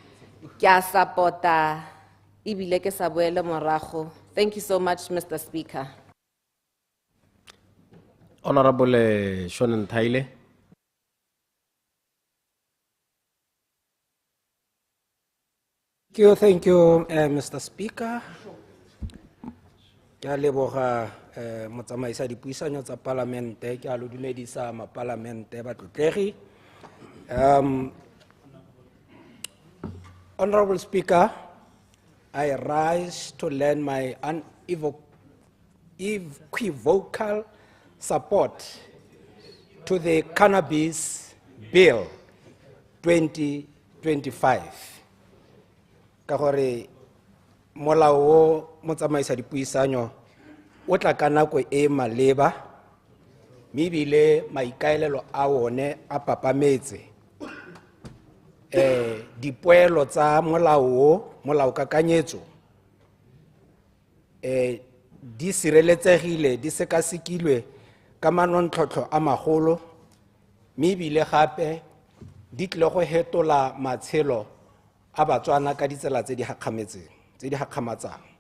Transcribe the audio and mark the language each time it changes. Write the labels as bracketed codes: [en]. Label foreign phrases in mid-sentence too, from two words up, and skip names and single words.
[en] Thank you so much, Mr. Speaker. Honorable 𝗧𝗛𝗘. Thank you, Mr. Speaker. [tn] Ke a leboga motsamaisa dipuisano tsa parlamente, ke a lo dumedisa maparlamente ba tlotlegi. [en] Honorable Speaker, I rise to lend my unequivocal support to the Cannabis Bill 2025. [tn] Ka gore molao o motsamaisa dipuisano o tla ka nako e maleba, mme ebile maikaelelo a one a papametse dipoelo tsa molao kakanyetso di sireletsegile, di sekasekilwe ka manontlhotlho a magolo, mme ebile gape di tle go hetola matshelo a Batswana ka ditsela tse di gakgamatsang.